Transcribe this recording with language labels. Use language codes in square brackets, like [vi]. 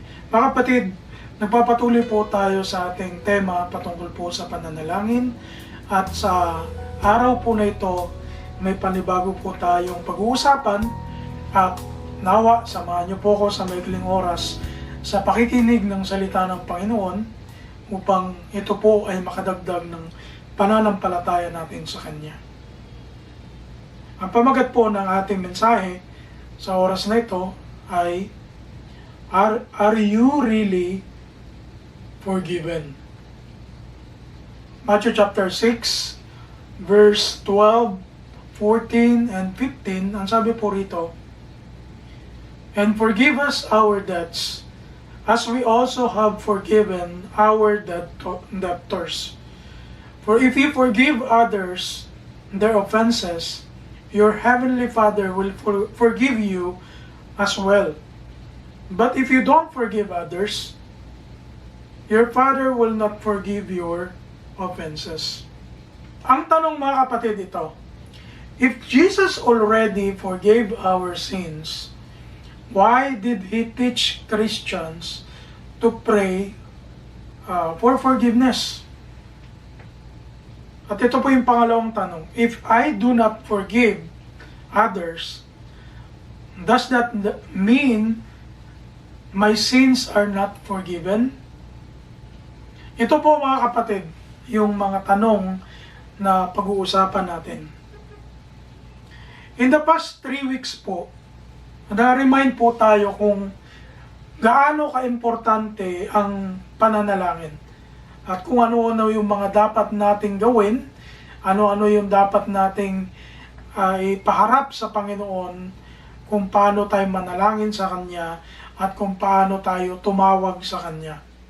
[tl] Mga kapatid, nagpapatuloy po tayo sa ating tema patungkol po sa pananalangin at sa araw po na ito may panibago po tayong pag-uusapan at nawa, samahan niyo po ako sa maikling oras sa pakikinig ng salita ng Panginoon upang ito po ay makadagdag ng pananampalataya natin sa Kanya. Ang pamagat po ng ating mensahe sa oras na ito ay [en] Are you really forgiven? Matthew chapter 6, verse 12, 14, and 15, [tl] ang sabi po rito, [en] "And forgive us our debts, as we also have forgiven our debtors. For if you forgive others their offenses, your heavenly Father will forgive you as well. But if you don't forgive others, your Father will not forgive your offenses." [tl] Ang tanong mga kapatid ito, [en] if Jesus already forgave our sins, why did He teach Christians to pray for forgiveness? [tl] At ito po yung pangalawang tanong. [en] If I do not forgive others, does that mean my sins are not forgiven? [tl] Ito po mga kapatid, yung mga tanong na pag-uusapan natin. [en] In the past 3 weeks [tl] po, na-remind po tayo kung gaano ka-importante ang pananalangin at kung ano-ano yung mga dapat nating gawin, ano-ano yung dapat nating ipaharap sa Panginoon, kung paano tayo manalangin sa Kanya at kung paano tayo tumawag sa Kanya.